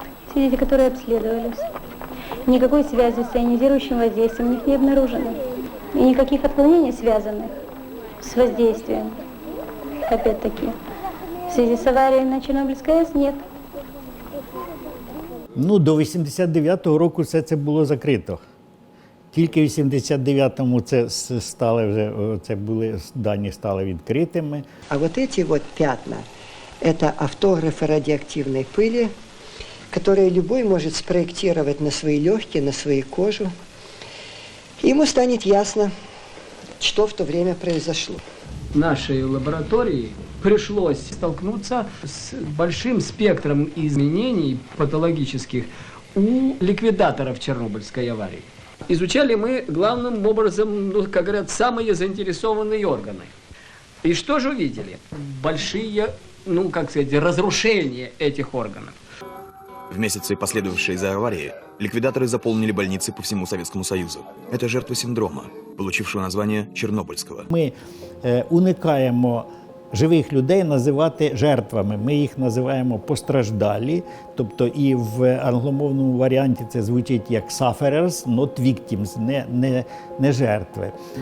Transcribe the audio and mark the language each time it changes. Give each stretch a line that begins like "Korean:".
Russian: Все дети, которые обследовались, никакой связи с ионизирующим воздействием у них не обнаружено. И никаких отклонений, связанных с воздействием, опять-таки, в связи с аварией на Чернобыльской АЭС нет.
Ukrainian: До 89-го року все це було закрито. Тільки в 89-му дані стали відкритими.
Russian: А вот эти вот пятна – это автографы радиоактивной пыли, которые любой может спроектировать на свои легкие, на свою кожу. Ему станет ясно, что в то время произошло. Нашей лаборатории пришлось столкнуться с большим спектром изменений патологических у ликвидаторов Чернобыльской аварии. Изучали мы главным образом, как говорят, самые заинтересованные органы. И что же увидели? Большие, разрушения этих органов. В месяцы, последовавшие за аварией, ликвидаторы заполнили больницы по всему Советскому Союзу. Это жертвы синдрома, получившего название Чернобыльского.
Ukrainian: Ми уникаємо живих людей називати жертвами. Ми їх називаємо постраждалі. Тобто і в англомовному варіанті це звучить як
English: sufferers, not victims,
Ukrainian: не жертви.